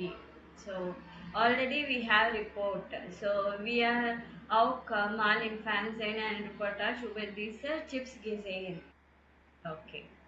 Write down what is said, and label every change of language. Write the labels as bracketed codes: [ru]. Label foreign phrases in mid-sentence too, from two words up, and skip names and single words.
[en] So already we have report. So we are [de] auch mal im Fernsehen eine Reportage über diese Chips gesehen. [en] Okay.